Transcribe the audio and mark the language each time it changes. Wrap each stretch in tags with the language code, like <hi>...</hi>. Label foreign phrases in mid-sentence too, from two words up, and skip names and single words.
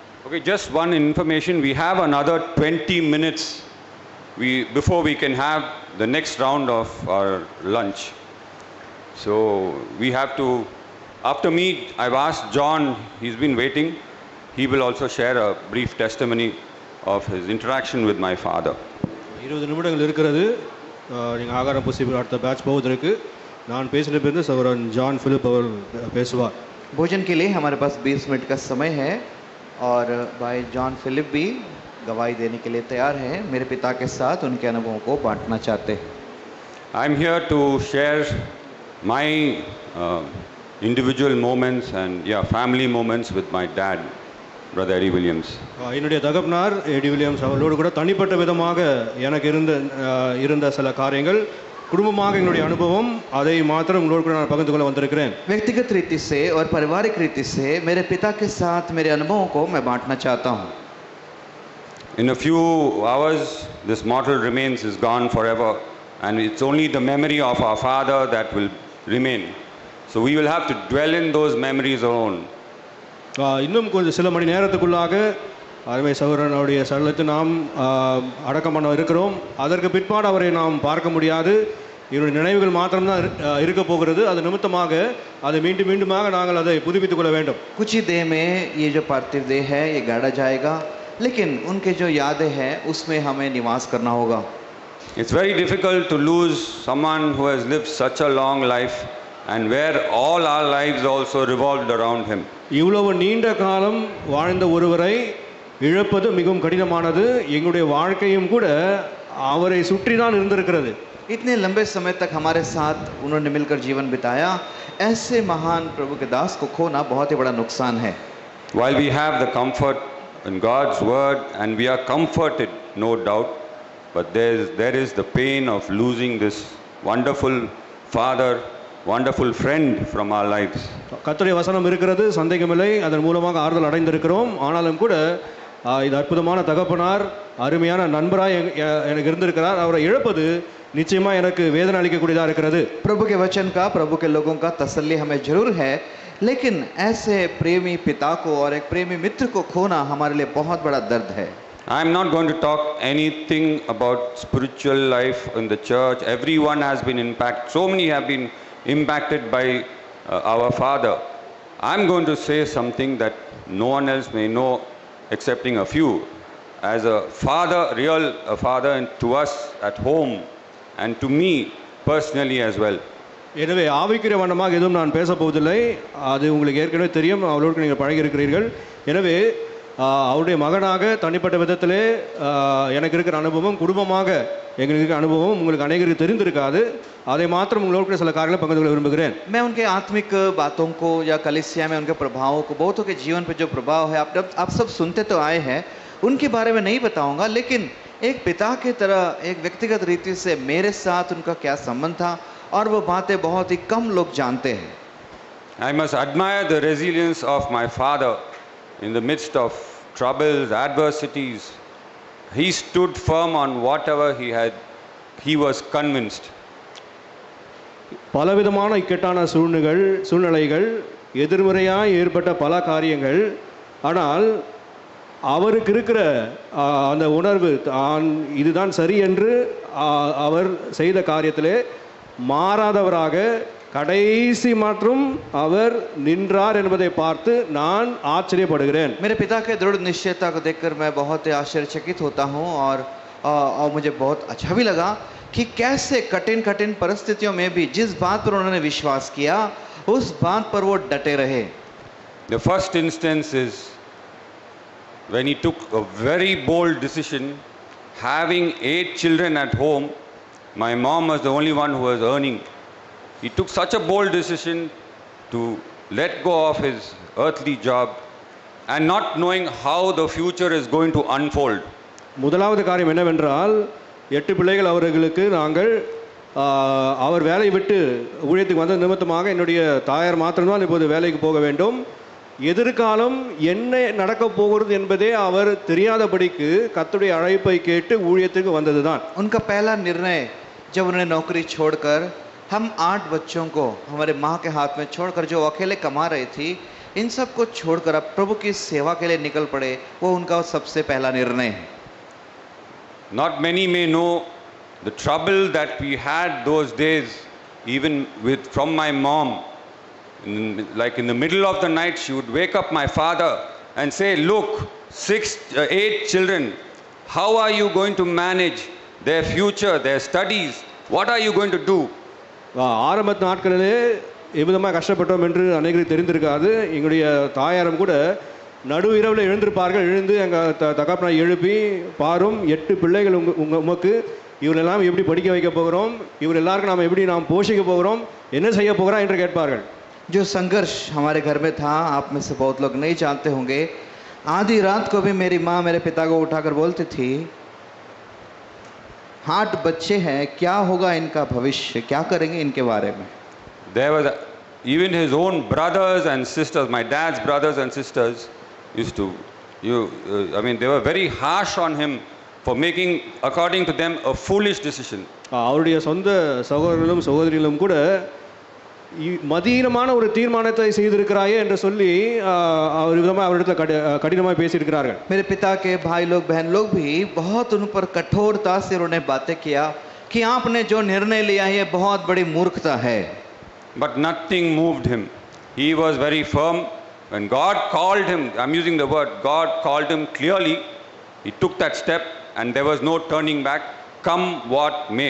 <en>Okay, just one information. We have another 20 minutes before we can have the next round of our lunch. So we have to, after me, I've asked John, he's been waiting. He will also share a brief testimony of his interaction with my father.</en> <ta>20 நிமிடங்கள் இருக்கிறது. நீங்கள் ஆகாரம் புசி அடுத்த பேட்ச் போவதற்கு நான் பேசின பிறகு சகோதரன் ஜான் பிலிப் அவர் பேசுவார்.</ta> <hi>भोजन के लिए हमारे पास 20 मिनट का समय है और भाई जॉन फिलिप भी गवाही देने के लिए तैयार हैं. मेरे पिता के साथ उनके अनुभवों को बांटना चाहते हैं.</hi> <en>I am here to share my individual moments and family moments with my dad, Brother Eddie Williams.</en> <ta>என்னுடைய தகப்பனார் எடி வில்லியம்ஸ் அவர்களோடு கூட தனிப்பட்ட விதமாக எனக்கு இருந்த சில காரியங்கள் குடும்பமாக எங்களுடைய அனுபவம் அதை மாத்திரம் உங்களோடு கூட நான் பகிர்ந்து கொள்ள வந்திருக்கிறேன்.</ta> <hi>व्यक्तिगत रीति से और पारिवारिक रीति से मेरे पिता के साथ मेरे अनुभवों को मैं बांटना चाहता हूँ.</hi> <en>In a few hours this mortal remains is gone forever and it's only the memory of our father that will remain. So we will have to dwell in those memories alone.</en> <ta>இன்னும் கொஞ்சம் சில மணி நேரத்துக்குள்ளாக அருமை சகோதரனுடைய சடலத்தை நாம் அடக்கம் பண்ண இருக்கிறோம். அதற்கு பிற்பாடு அவரை நாம் பார்க்க முடியாது. இவருடைய நினைவுகள் மாத்திரம்தான் இருக்க போகிறது. அது நிமித்தமாக அதை மீண்டுமாக நாங்கள் அதை புதுப்பித்துக் கொள்ள வேண்டும்.</ta> <hi>कुछ ही देर में ये जो पार्थिव देह है ये गाड़ा जाएगा, लेकिन उनके जो यादें हैं उसमें हमें निवास करना होगा.</hi> <en>It's very difficult to lose someone who has lived such a long life and where all our lives also revolved around him.</en> <ta>இவ்வளவு நீண்ட காலம் வாழ்ந்த ஒருவரை இழப்பது மிகவும் கடினமானது. எங்களுடைய வாழ்க்கையும் கூட அவரை சுற்றி தான் இருந்திருக்கிறது.</ta> <hi>इतने लंबे समय तक हमारे साथ उन्होंने मिलकर जीवन बिताया. ऐसे महान प्रभु के दास को खोना बहुत ही बड़ा नुकसान है.</hi> <en>While we have the comfort in God's word and we are comforted, no doubt, but there is the pain of losing this wonderful father, wonderful friend from our lives.</en> <ta>கர்த்தருடைய வசனம் இருக்கிறது, சந்தேகமில்லை. அதன் மூலமாக ஆறுதல் அடைந்திருக்கிறோம். ஆனாலும் கூட இது அற்புதமான தகப்பனார், அருமையான நண்பராக எனக்கு இருந்திருக்கிறார். அவரை இழப்பது நிச்சயமா எனக்கு வேதனை அளிக்கக்கூடியதாக இருக்கிறது.</ta> <hi>प्रभु के वचन का, प्रभु के लोगों का तसल्ली हमें जरूर है, लेकिन ऐसे प्रेमी पिता को और एक प्रेमी मित्र को खोना हमारे लिए बहुत बड़ा दर्द है.</hi> <en>I am not going to talk anything about spiritual life in the church. Everyone has been impacted. So many have been impacted by our father. I am going to say something that no one else may know excepting a few. As a father, a father to us at home and to me personally as well.</en> <ta>எனவே ஆவிக்குரிய வண்ணமாக எதுவும் நான் பேச போவதில்லை. அது உங்களுக்கு ஏற்கனவே தெரியும், அவளோடு நீங்கள் பழகி இருக்கிறீர்கள். எனவே அவருடைய மகனாக தனிப்பட்ட விதத்திலே எனக்கு இருக்கிற அனுபவம், குடும்பமாக எங்களுக்கு இருக்கிற அனுபவம் உங்களுக்கு அநேகருக்கு தெரிந்திருக்காது. அதை மாத்திரம் உங்களோட சில காரியங்களை பகிர்ந்து கொள்ள விரும்புகிறேன்.</ta> <hi>मैं उनके आत्मिक बातों को या कलीसिया में उनके प्रभावों को, बहुतों के जीवन पर जो प्रभाव है आप सब सुनते तो आए हैं, उनके बारे में नहीं बताऊंगा, लेकिन एक पिता की तरह एक व्यक्तिगत रीति से मेरे साथ उनका क्या संबंध था और वो बातें बहुत ही कम लोग जानते हैं.</hi> <en>I must admire the resilience of my father in the midst of troubles, adversities. He stood firm on whatever he was convinced.</en> <ta>பலவிதமான இக்கட்டான சூழ்நிலைகள், எதிர்மறையாக ஏற்பட்ட பல காரியங்கள், ஆனால் அவருக்கு இருக்கிற அந்த உணர்வு இதுதான் சரி என்று அவர் செய்த காரியத்திலே மாறாதவராக கடைசி மற்றும் அவர் நின்றார் என்பதை பார்த்து நான் ஆச்சரியப்படுகிறேன்.</ta> <hi>मेरे पिता के दृढ़ निश्चयता को देखकर मैं बहुत ही आश्चर्यचकित होता हूँ और मुझे बहुत अच्छा भी लगा कि कैसे कठिन परिस्थितियों में भी जिस बात पर उन्होंने विश्वास किया उस बात पर वो डटे रहे.</hi> <en>The first instance is when he took a very bold decision, having 8 children at home. My mom was the only one who was earning. He took such a bold decision to let go of his earthly job and not knowing how the future is going to unfold.</en> <ta>முதலாவது காரியம் என்னவென்றால், 8 பிள்ளைகள் அவர்களுக்கு நாங்கள் அவர் வேலையை விட்டு ஊழியத்துக்கு வந்த நிமித்தமாக என்னுடைய தாயார் மாத்திரம்தான் இப்போது வேலைக்கு போக வேண்டும். எதிர்காலம் என்ன நடக்க போகிறது என்பதே அவர் தெரியாதபடிக்கு கர்த்தருடைய அழைப்பை கேட்டு ஊழியத்துக்கு வந்ததுதான்.</ta> <hi>उनका पहला निर्णय जब उन्होंने नौकरी छोड़कर हम 8 बच्चों को हमारे माँ के हाथ में छोड़कर जो अकेले कमा रही थी, इन सब को छोड़कर अब प्रभु की सेवा के लिए निकल पड़े, वो उनका सबसे पहला निर्णय है।</hi> <en>Not many may know the trouble that we had those days, even with from my mom. Like in the middle of the night, she would wake up my father and say, "Look, 8 children. How are you going to manage their future, their studies? What are you going to do?"</en> <ta>ஆரம்பத்து நாட்களிலே எவ்விதமாக கஷ்டப்பட்டோம் என்று அநேகருக்கு தெரிந்திருக்காது. எங்களுடைய தாயாரும் கூட நடு இரவில் எழுந்திருப்பார்கள். எழுந்து எங்கள் தகப்பனை எழுப்பி, பாரும் 8 பிள்ளைகள் உமக்கு, இவரெல்லாம் எப்படி படிக்க வைக்க போகிறோம், இவர் எல்லாருக்கும் நாம் போஷிக்க போகிறோம், என்ன செய்ய போகிறோம் என்று கேட்பார்கள்.</ta> <hi>जो संघर्ष हमारे घर में था, आप में से बहुत लोग नहीं जानते होंगे। आधी रात को भी मेरी माँ मेरे पिता को उठाकर बोलती थी, 8 बच्चे हैं, क्या होगा इनका भविष्य, क्या करेंगे इनके बारे में।</hi> <en>There was even his own brothers and sisters, my dad's brothers and sisters used to, they were very harsh on him for making, according to them, a foolish decision.</en> <ta>அவருடைய சொந்த சகோதரர்களும் சகோதரிகளும் கூட மதீனமான ஒரு தீர்மானத்தை செய்திருக்கிறாயே என்று சொல்லி அவர் விதமாக அவரிடத்தில் கடினமாக பேசியிருக்கிறார்கள்.</ta> <hi>मेरे पिता के भाई लोग बहन लोग भी बहुत उन पर कठोरता से उन्होंने बातें किया कि आपने जो निर्णय लिया है ये बहुत बड़ी मूर्खता है.</hi> <en>But nothing moved him. He was very firm. When God called him, I'm using the word, God called him clearly, he took that step and there was no turning back, come what may.</en>